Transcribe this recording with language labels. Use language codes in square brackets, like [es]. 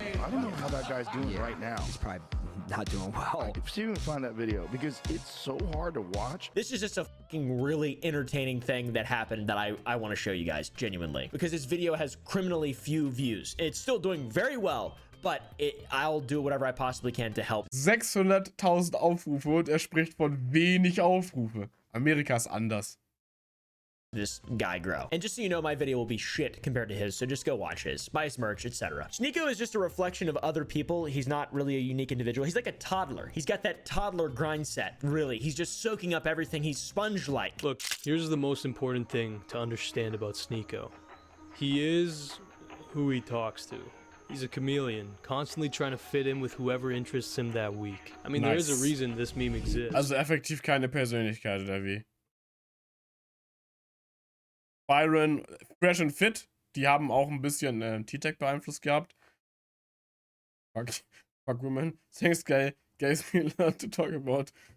[en] I don't know how that guy's doing right now. He's probably not doing well. See if you can find that video because it's so hard to watch. This is just a fucking really entertaining thing that happened that I want to show you guys genuinely, because this video has criminally few views. It's still doing very well, but I'll do whatever I possibly can to help. [de] 600.000 Aufrufe und er spricht von wenig Aufrufe. Amerika ist anders. [en] This guy grow. And just so you know, my video will be shit compared to his, so just go watch his, buy his merch, etc. SNEAKO is just a reflection of other people. He's not really a unique individual. He's like a toddler. He's got that toddler grind set, really. He's just soaking up everything. He's sponge-like. Look, here's the most important thing to understand about SNEAKO. He is who he talks to. He's a chameleon, constantly trying to fit in with whoever interests him that week. I mean, there is a reason this meme exists. [de] Also effektiv keine Persönlichkeit, oder wie? Byron, Fresh and Fit, die haben auch ein bisschen T-Tech beeinflusst gehabt. [en] Fuck women. Thanks, guys we learn to talk about.